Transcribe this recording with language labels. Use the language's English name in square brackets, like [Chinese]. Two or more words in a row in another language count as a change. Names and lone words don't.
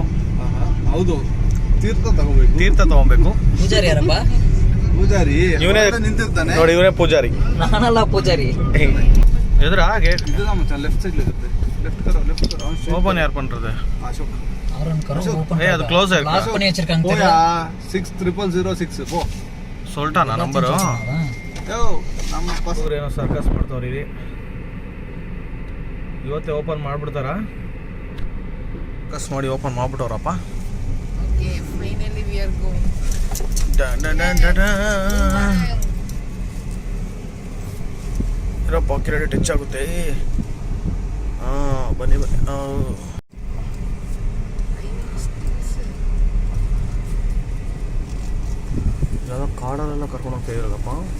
[Kannada] ಹೌದು, ತೀರ್ಥ ತಗೋಬೇಕು. ಪೂಜಾರಿ ಯಾರಪ್ಪ? ಪೂಜಾರಿ ಇವನೇ ನಿಂತಿರ್ತಾನೆ ನೋಡಿ, ಇವನೇ ಪೂಜಾರಿ. ನಾನಲ್ಲ ಪೂಜಾರಿ. ಎದುರಾ ಗೇಟ್ ಲೆಫ್ಟ್ ಸೈಡ್ ಇರುತ್ತೆ. ಓಪನ್ ಯಾರು ಪண்றது? ಅಶೋಕ್. ಅದು ಕ್ಲೋಸ್ [Tamil] பண்ணி வச்சிருக்காங்க. போயா 600006 போ. சொல்லிட்டானா ನಂಬರು? [Kannada] ಯೋ ನಮ್ಮ ಪಸರು ಏನೋ ಸರ್ಕಸ್ ಮಾಡ್ತಾವ್ರಿ ಇಲ್ಲಿ. ಇವತ್ತೇ ಓಪನ್ ಮಾಡ್ಬಿಡ್ತಾರ? ಕಸ್ ನೋಡಿ ಓಪನ್ ಮಾಡ್ಬಿಟ್ಟವ್ರಪ್ಪ. [English] Okay, finally we are going. [Kannada] ಇರಪ್ಪ, ಕ್ರೆಡಿಟ್ ಹೆಚ್ಚಾಗುತ್ತೆ. ಬನ್ನಿ ಬನ್ನಿ. ಯಾವುದೋ ಕಾಡಲ್ಲೆಲ್ಲ ಕರ್ಕೊಂಡು ಹೋಗ್ತಾ ಇರೋದಪ್ಪ.